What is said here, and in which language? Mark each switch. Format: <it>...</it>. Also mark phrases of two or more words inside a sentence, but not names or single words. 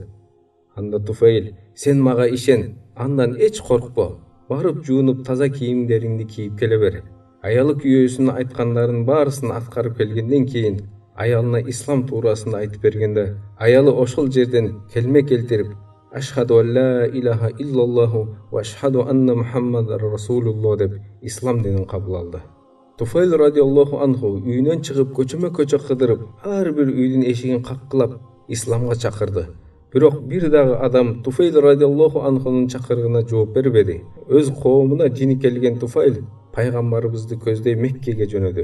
<ky>Анда Туфайл: "Сен мага ишен, андан эч коркпо. Барып жуунуп, таза кийимдериңди кийип келе бер." Аялы күйөөсүнүн айткандарын баарысын аткарып келгенден кийин аялына ислам туурасында айтып бергенде, аялы ошол жерден келме келтирип:</ky> <ar>"أشهد أن لا إله إلا الله وأشهد أن محمدا رسول الله"</ar> <ky>деп ислам динин кабыл алды. Туфайл</ky> <ar>رضي الله عنه</ar> <ky>үйүнөн чыгып көчөмө көчө кыдырып, ар бир үйдүн эшигин каккылап исламга чакырды. Бирок бир дагы адам Туфайл</ky> <ar>رضي الله عنه</ar> <ky>чакырыгына жооп бербеди. Өз коомуна жини келген Туфайл пайгамбарыбызды көздөй Меккеге жөнөдү.</ky>